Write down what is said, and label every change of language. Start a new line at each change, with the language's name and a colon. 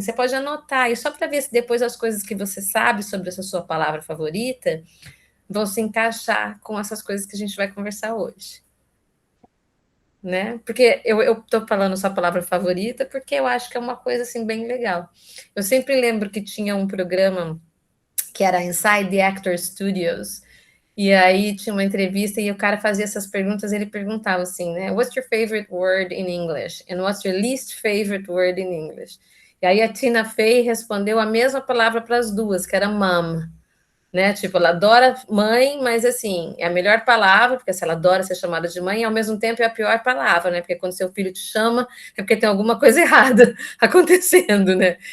Portuguese: Você pode anotar, e só para ver se depois as coisas que você sabe sobre essa sua palavra favorita vão se encaixar com essas coisas que a gente vai conversar hoje. Né? Porque eu tô falando sua palavra favorita porque eu acho que é uma coisa assim bem legal. Eu sempre lembro que tinha um programa que era Inside the Actor Studios, e aí tinha uma entrevista e o cara fazia essas perguntas, ele perguntava assim, né?
English: What's your favorite word in English? And what's your least favorite word in English?
Portuguese: E aí a Tina Fey respondeu a mesma palavra para as duas, que era mom. Né? Tipo, ela adora mãe, mas assim, é a melhor palavra, porque se ela adora ser chamada de mãe, ao mesmo tempo é a pior palavra, né? Porque quando seu filho te chama, é porque tem alguma coisa errada acontecendo, né?